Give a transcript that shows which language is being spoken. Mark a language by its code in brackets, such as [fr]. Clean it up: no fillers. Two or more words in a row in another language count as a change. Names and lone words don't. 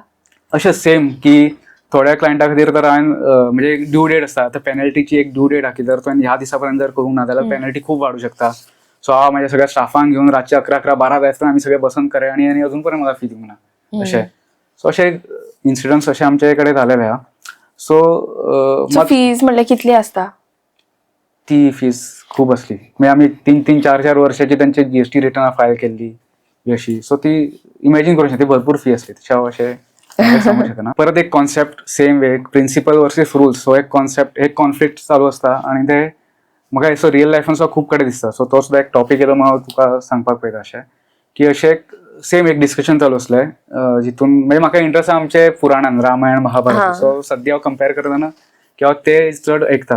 [kok] अशें सेम की थोड्या क्लायंटा खातीर तर हांवें म्हणजे एक [en] due date [kok] आसता, तर पेनल्टीची एक [en] due date [kok] आहा की जर तुवें ह्या दिसा पर्यंत जर करूंक ना जाल्यार पेनल्टी खूप वाडूंक शकता. सो हांव म्हाज्या सगळ्या स्टाफांक घेवन रातचे 11-12 जायसर आमी सगळे बसून करे, आणि अजून पर्यंत म्हाका फी दिवंक ना अशें. सो अशे इन्सिडंट्स अशे आमचे कडेन जालेले आहा. सो फीज म्हणल्यार कितली आसता. [mr] ती फीस खूप असली, म्हणजे आम्ही 3-3, 4-4 वर्षाची त्यांची [en] GST return [mr] फायल केली अशी. [kok] सो ती इमॅजिन करू शकता, भरपूर फी असली त्याच्या अशें सांगू शकना. परत एक [en] concept same way, principle versus rules. [kok] सो एक कॉन्सेप्ट, एक कॉन्फ्लिक्ट चालू असता, आणि ते म्हाका असो रियल लायफान सुद्दां खूब कडेन दिसता. सो तो सुद्दां एक टॉपीक येलो हांव तुका सांगपाक पळयता अशें की अशें सेम एक डिस्कशन चालू असलें, जितून म्हणजे म्हाका इंट्रस्ट आहा आमचे पुराणान रामायण महाभारत. सो सद्या हांव कंपेर करतना किंवा ते चड ऐकता.